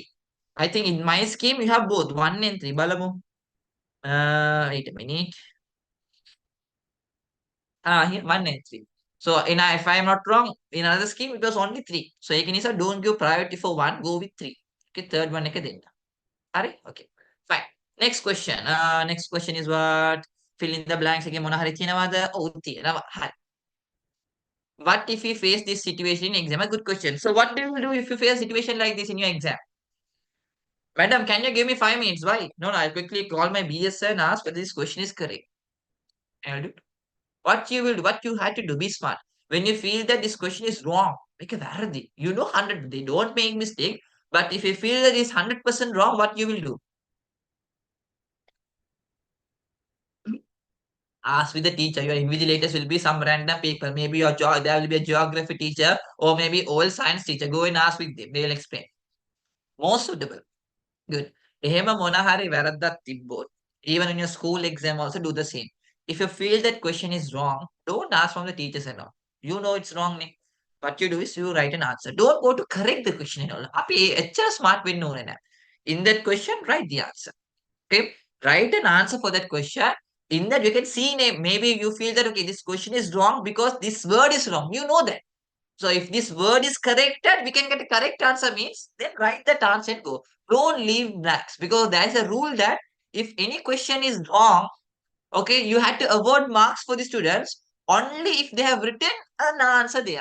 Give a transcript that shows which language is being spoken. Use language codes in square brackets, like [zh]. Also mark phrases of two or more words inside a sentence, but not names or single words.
[en] I think in my scheme, you have both 1 and 3. Balamu. Wait a minute. Here 1 and 3. So if I am not wrong, in another scheme it was only 3. So Ekanisa don't give priority for 1, go with 3. Okay, third one [si] එක දෙන්න. [en] Okay. Fine. Next question. Next question is what? Fill in the blanks [si] එකේ මොන හරි තියෙනවද? ඔව් තියෙනවා. හරි. [en] What if you face this situation in exam? A good question. So what do you do if you face a situation like this in your exam? Madam, can you give me 5 minutes? Why? No, I'll quickly call my BS and ask whether this question is correct. I'll do. What you will do, what you had to do, be smart. When you feel that this question is wrong, make a varadi. You know 100, they don't make mistake. But if you feel that it's 100% wrong, what you will do? Ask with the teacher. Your invigilators will be some random people. Maybe there will be a geography teacher or maybe old science teacher. Go and ask with them. They will explain. Most suitable. Good. [si] එහෙම මොන හරි වැරද්දක් තිබ්බොත්, [en] even in your school exam also do the same. If you feel that question is wrong, don't ask from the teachers and all. You know it's wrong. What you do is you write an answer. Don't go to correct the question and all. [si] අපි එච්චර smart වෙන්න ඕනේ නැහැ. [en] In that question, write the answer. Okay? Write an answer for that question. In that you can see maybe you feel that okay, this question is wrong because this word is wrong. You know that. So if this word is corrected, we can get a correct answer means then write that answer and go. Don't leave blanks because there is a rule that if any question is wrong, okay, you had to award marks for the students only if they have written an answer there.